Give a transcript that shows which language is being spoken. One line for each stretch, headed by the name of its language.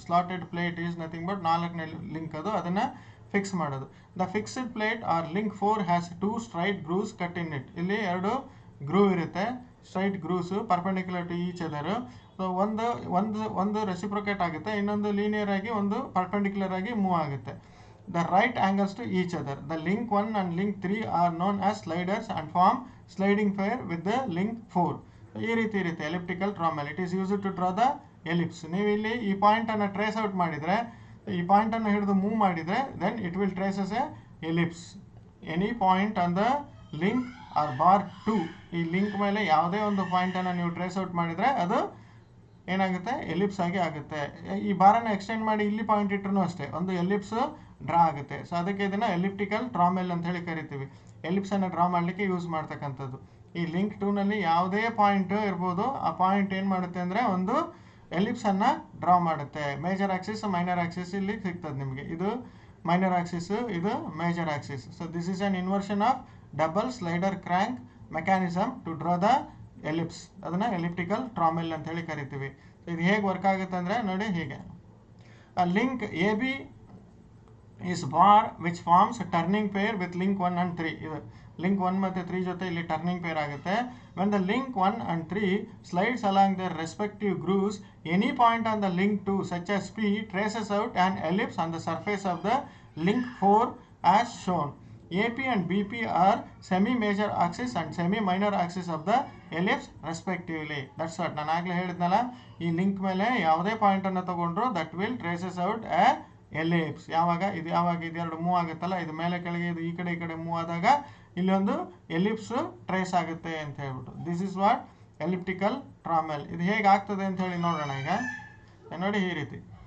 English: slotted plate is nothing but
Kannada: 4ನೇ link ಅದು, ಅದನ್ನು ಫಿಕ್ಸ್ ಮಾಡೋದು.
English: The fixed plate or link 4 has 2 straight grooves cut in it.
Kannada: ಇಲ್ಲಿ 2 groove ಇರುತ್ತೆ, straight ಗ್ರೂವ್ಸು
English: Perpendicular to each other.
Kannada: So ಒಂದು reciprocate ಆಗುತ್ತೆ, ಇನ್ನೊಂದು ಲೀನಿಯರ್ ಆಗಿ ಒಂದು ಪರ್ಪೆಂಡಿಕ್ಯುಲರ್ ಆಗಿ ಮೂವ್ ಆಗುತ್ತೆ.
English: The right angles to each other. The link 1 and link 3 are known as sliders and form sliding pair with the link 4.
Kannada: ಈ ರೀತಿ ಇರುತ್ತೆ
English: Elliptical trammel. It is used to draw the ellipse.
Kannada: ನೀವು ಇಲ್ಲಿ ಈ ಪಾಯಿಂಟನ್ನು trace out ಮಾಡಿದರೆ, ಈ ಪಾಯಿಂಟನ್ನು ಹಿಡಿದು move ಮಾಡಿದರೆ
English: Then it will traces a ellipse. Any point on the link or bar 2,
Kannada: ಈ ಲಿಂಕ್ ಮೇಲೆ ಯಾವುದೇ ಒಂದು ಪಾಯಿಂಟನ್ನು ನೀವು ಟ್ರೇಸ್ ಔಟ್ ಮಾಡಿದರೆ ಅದು ಏನಾಗುತ್ತೆ, ಎಲಿಪ್ಸ್ ಆಗಿ ಆಗುತ್ತೆ. ಈ ಬಾರನ್ನು ಎಕ್ಸ್ಟೆಂಡ್ ಮಾಡಿ ಇಲ್ಲಿ ಪಾಯಿಂಟ್ ಇಟ್ಟರು ಅಷ್ಟೇ ಒಂದು ಎಲಿಪ್ಸ್ ಡ್ರಾ ಆಗುತ್ತೆ. ಸೊ ಅದಕ್ಕೆ ಇದನ್ನು ಎಲಿಪ್ಟಿಕಲ್ ಟ್ರಾಮೆಲ್ ಅಂತ ಹೇಳಿ ಕರಿತೀವಿ. ಎಲಿಪ್ಸನ್ನು ಡ್ರಾ ಮಾಡಲಿಕ್ಕೆ ಯೂಸ್ ಮಾಡ್ತಕ್ಕಂಥದ್ದು. ಈ ಲಿಂಕ್ 2ನಲ್ಲಿ ಯಾವುದೇ ಪಾಯಿಂಟ್ ಇರ್ಬೋದು, ಆ ಪಾಯಿಂಟ್ ಏನು ಮಾಡುತ್ತೆ ಅಂದರೆ ಒಂದು ಎಲಿಪ್ಸನ್ನು ಡ್ರಾ ಮಾಡುತ್ತೆ. ಮೇಜರ್ ಆಕ್ಸಿಸ್, ಮೈನರ್ ಆಕ್ಸಿಸ್ ಇಲ್ಲಿ ಸಿಗ್ತದೆ ನಿಮಗೆ. ಇದು ಮೈನರ್ ಆಕ್ಸಿಸ್, ಇದು major Axis.
English: So this is an inversion of double slider crank mechanism to draw the ellipse.
Kannada: ಅದನ್ನು ಎಲಿಪ್ಟಿಕಲ್ ಟ್ರಾಮೆಲ್ ಅಂತ ಹೇಳಿ ಕರಿತೀವಿ. ಇದು ಹೇಗೆ ವರ್ಕ್ ಆಗುತ್ತೆ ಅಂದರೆ ನೋಡಿ ಹೀಗೆ.
English: Link A B is bar which forms a turning pair with link 1 and 3.
Kannada: ಇದು ಲಿಂಕ್ 1 ಮತ್ತು 3 ಜೊತೆ ಇಲ್ಲಿ ಟರ್ನಿಂಗ್ ಪೇರ್ ಆಗುತ್ತೆ.
English: when the link 1 and 3 slides along their respective grooves, any point on the link 2 such as P traces out an ellipse on the surface of the link 4 as shown. AP and BP are semi-major axis and semi-minor axis of the ellipse respectively. That's what
Kannada: ನಾನು ಆಗಲೇ ಹೇಳಿದ್ನಲ್ಲ, ಈ link ಮೇಲೆ ಯಾವುದೇ ಪಾಯಿಂಟನ್ನು ತಗೊಂಡ್ರು
English: that will traces out a
Kannada: ellipse. ಯಾವಾಗ ಇದೆರಡು move ಆಗುತ್ತಲ್ಲ, ಇದು ಮೇಲೆ ಕೆಳಗೆ, ಇದು ಈ ಕಡೆ ಮೂವ್ ಆದಾಗ ಇಲ್ಲಿ ಒಂದು ಎಲಿಪ್ಸ್ ಟ್ರೇಸ್ ಆಗುತ್ತೆ ಅಂತ ಹೇಳ್ಬಿಟ್ಟು.
English: This is what elliptical trammel.
Kannada: ಇದು ಹೇಗೆ ಆಗ್ತದೆ ಅಂತ ಹೇಳಿ ನೋಡೋಣ. ಈಗ ನೋಡಿ ಈ ರೀತಿ